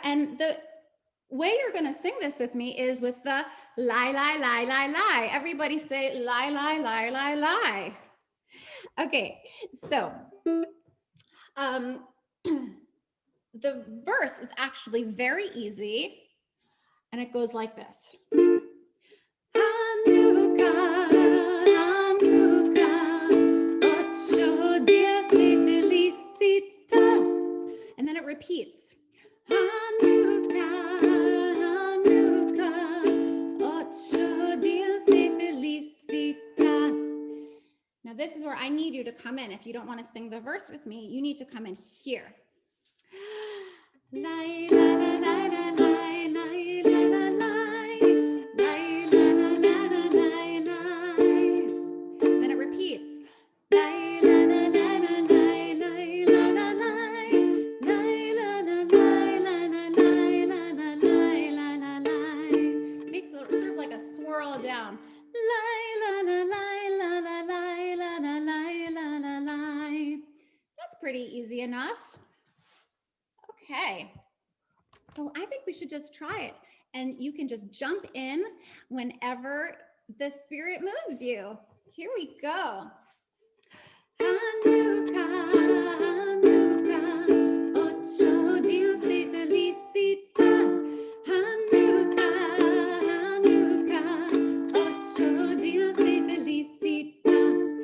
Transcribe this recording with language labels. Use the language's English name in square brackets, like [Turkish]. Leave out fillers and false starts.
[English] And the way you're going to sing this with me is with the lie, lie, lie, lie, lie. Everybody say lie, lie, lie, lie, lie. Okay, so the verse is actually very easy, and it goes like this. Hanukkah, Hanukkah, [Spanish] ocho días de felicidad. [English] And then it repeats. [Spanish] Hanukkah, Hanukkah, ocho días de felicidad. [English] Now this is where I need you to come in. If you don't want to sing the verse with me, you need to come in here. Lie, la, la, la, la, lie, lie, la, la, lie. Lie, la, la, la, la, lie, lie. Then it repeats. Lie, la, la, la, la, lie, lie, la, la, lie. Lie, la, la, lie, la, la, lie, la, la, lie, la, la, lie. Makes sort of like a swirl down. Lie, la, la, lie, la, la, lie, la, la, lie, la, la, lie. That's pretty easy enough. Okay, so I think we should just try it, and you can just jump in whenever the spirit moves you. Here we go. [Spanish] Hanukkah, Hanukkah, ocho días de felicidad. Hanukkah, Hanukkah, ocho días de felicidad.